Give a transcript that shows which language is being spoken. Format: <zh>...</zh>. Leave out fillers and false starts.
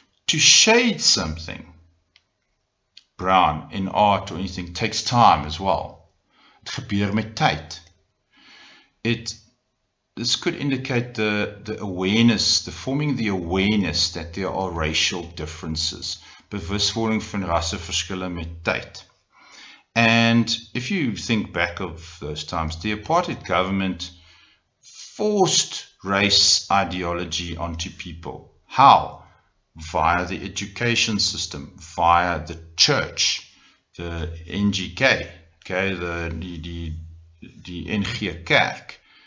<en>To shade something brown in art or anything takes time as well.</en> <af>Het gebeur met tyd.</af> <en>This could indicate the awareness, forming the awareness that there are racial differences.</en> <af>Bewustwording van rasseverskille met tyd.</af> <en>And if you think back of those times, the apartheid government forced race ideology onto people. How? Via the education system, via the church, the NGK, okay, the NG Kerk.</en>